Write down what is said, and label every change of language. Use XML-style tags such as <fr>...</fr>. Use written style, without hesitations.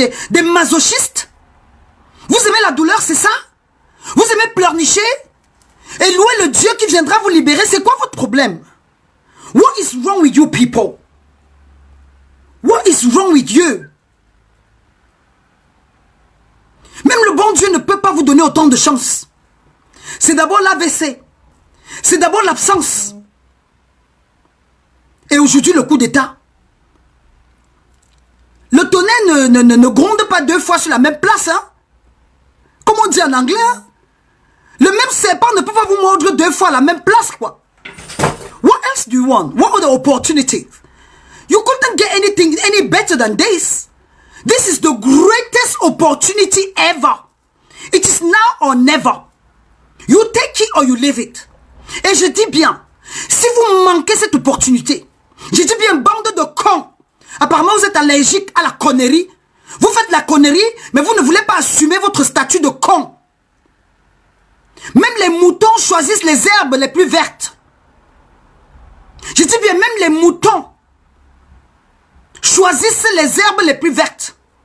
<fr>des masochistes? Vous aimez la douleur, c'est ça? Vous aimez pleurnicher? Et louer le Dieu qui viendra vous libérer, c'est quoi votre problème?</fr> <en>What is wrong with you people? What is wrong with you?</en> <fr>Même le bon Dieu ne peut pas vous donner autant de chance. C'est d'abord l'AVC. C'est d'abord l'absence. Et aujourd'hui, le coup d'État. Le tonnerre ne gronde pas deux fois sur la même place. Hein? Comme on dit en anglais. Hein? Le même serpent ne peut pas vous mordre deux fois à la même place.</fr> <en>Quoi. What else do you want? What are the opportunities? You couldn't get anything any better than this. This is the greatest opportunity ever. It is now or never. You take it or you leave it.</en> <fr>Et je dis bien, si vous manquez cette opportunité, je dis bien bande de cons. Apparemment vous êtes allergique à la connerie. Vous faites la connerie, mais vous ne voulez pas assumer votre statut de con. Même les moutons choisissent les herbes les plus vertes. Je dis bien, même les moutons choisissent les herbes les plus vertes.</fr>